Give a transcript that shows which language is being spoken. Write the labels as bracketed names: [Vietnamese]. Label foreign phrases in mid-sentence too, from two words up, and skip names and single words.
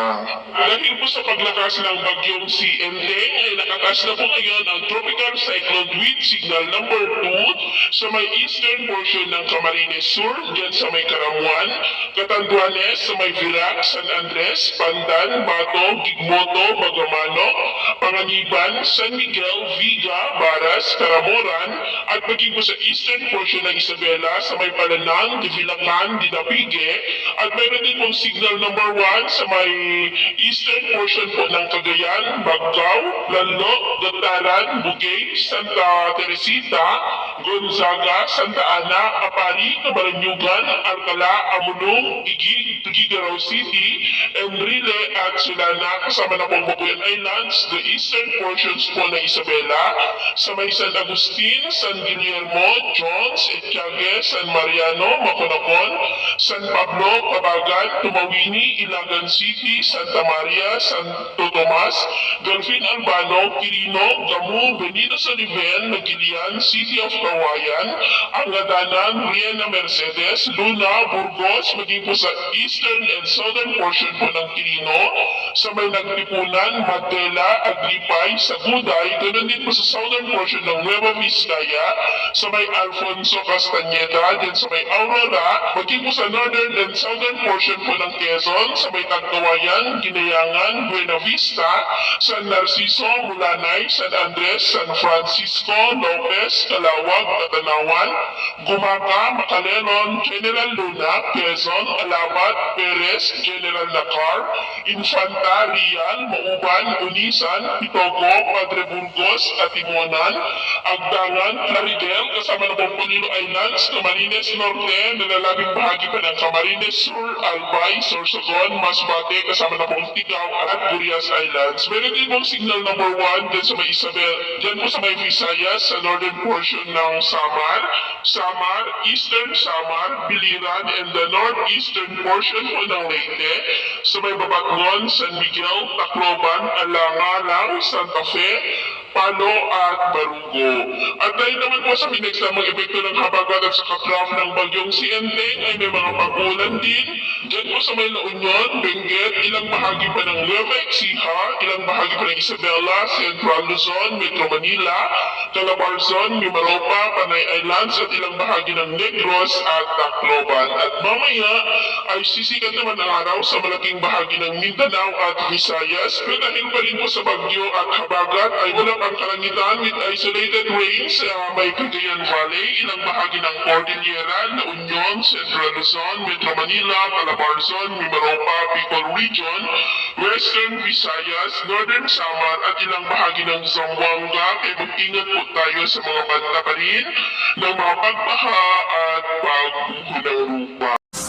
[Filipino] Dahil po sa paglakas ng bagyong si Enteng ay nakataas na po ngayon ang [English] tropical cyclone wind signal number 2 [Filipino] sa may [English] eastern portion [Filipino] ng Camarines Sur dyan sa may Caramuan, Catanduanes sa may Virac, San Andres, Pandan, Bato, Gigmoto, Magamano, Panganiban, San Miguel, Viga, Baras, Caramoran at maging po sa [English] eastern portion [Filipino] ng Isabela sa may Palanang, Divilacan, Dinapige at mayroon din pong [English] signal number 1 [Filipino] sa may [English] eastern portion [Filipino] po ng Cagayan, Baggao, Lalo, Gataran, Bugay, Santa Teresita, Gonzaga, Santa Ana, Apari, Camaranyugan, Alcala, Amulong, Igig, Tuguegarao City, Enrile at Sulana kasama na pong Babuyan Islands, [English] the eastern portions [Filipino] po ng Isabela, sa may San Agustin, San Guillermo, Jones, Etiague, San Mariano, Maconacon, San Pablo, Cabagan, Tumawini, Ilagan City, Santa Maria, Santo Tomas, Delfin Albano, Quirino, Gamu, Benito Soliven, Magilian, City of Kawayan, Angadanan, Riena Mercedes, Luna, Burgos, maging po sa [English] eastern and southern portion [Filipino] po ng Quirino, sa may Nagtipunan, Matela, Aglipay, Saguday, ganoon din po sa [English] southern portion [Filipino] ng Nueva Vizcaya, sa may Alfonso Castañeda, din sa may Aurora, maging po sa [English] northern and southern portion [Filipino] po ng Quezon, sa may Tagkawayan, Ginayangan, Buena Vista, San Narciso, Mulanay, San Andres, San Francisco, Lopez, Calawag, Katanawan, Gumaca, Macaleron, General Luna, Quezon, Alabat, Perez, General Nacar, Infanta, Rial, Mauban, Unisan, Pitogo, Padre Burgos, Atimonan, Agdangan, Claridel, kasama na pong Polillo Islands, Camarines Norte, nalalabing bahagi pa ng Camarines Sur, Albay, Sorsogon, Masbate, kasama na pong Tigaw at Gurias Islands. Meron din pong [English] signal number 1 [Filipino] dyan sa may Isabel, dyan po sa may Visayas, sa [English] northern portion [Filipino] ng Samar, Eastern Samar, Biliran, [English] and the northeastern portion [Filipino] po ng Leyte, sa may Babatngon, San Miguel, Tacloban, Alangalang, Santa Fe, Palo at Barugo. At dahil naman po sa pinagsamang epekto ng habagat at sa katraf ng bagyong si Enteng ay may mga pag-ulan din. Diyan po sa may La Union, Benguet, ilang bahagi pa ng Nueva Ecija, ilang bahagi pa ng Isabela, Central Luzon, Metro Manila, Calabarzon, Mimaropa, Panay Islands at ilang bahagi ng Negros at Tacloban. At mamaya ay sisikat naman ang araw sa malaking bahagi ng Mindanao at Visayas. Pero dahil pa rin po sa bagyo at habagat ay walang ang kalangitan [English] with isolated rains [Filipino] sa may Cagayan Valley, ilang bahagi ng Cordillera, La Union, Central Luzon, Metro Manila, Calabarzon, Mimaropa, Bicol Region, Western Visayas, Northern Samar at ilang bahagi ng Zamboanga. Kaya mag-ingat po tayo sa mga banta pa rin ng mga pagbaha at pagguho ng lupa.